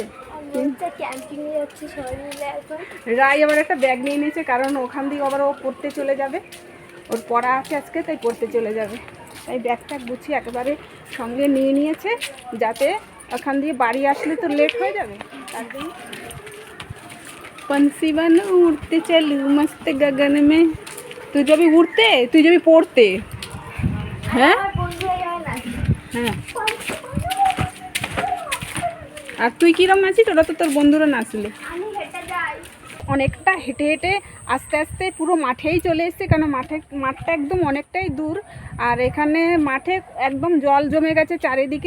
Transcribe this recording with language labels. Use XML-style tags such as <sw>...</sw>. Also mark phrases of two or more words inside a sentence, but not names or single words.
<bn>ক্যাম্পিং এ যাচ্ছি সবাই মিলে এখন। রাই আবার একটা ব্যাগ নিয়ে নিয়েছে, কারণ ওখান দিয়ে আবার ও পড়তে চলে যাবে, ওর পড়া আছে আজকে, তাই পড়তে চলে যাবে। তাই ব্যাগটা গুছিয়ে একেবারে সঙ্গে নিয়ে নিয়েছে, যাতে ওখান দিয়ে বাড়ি আসলে তো লেট হয়ে যাবে। তার জন্য</bn> <hi>पंछी बन उड़ते चलू मस्त गगन में।</hi> <bn>তুই যাবি উড়তে, তুই যাবি পড়তে। হ্যাঁ হ্যাঁ, আর তুই কিরম নাচিস? ওরা তো তোর বন্ধুরা নাচলে। অনেকটা হেঁটে হেঁটে আস্তে আস্তে পুরো মাঠেই চলে এসছে, কারণ মাঠটা একদম অনেকটাই দূর, আর এখানে মাঠে একদম জল জমে গেছে চারিদিকে।</bn>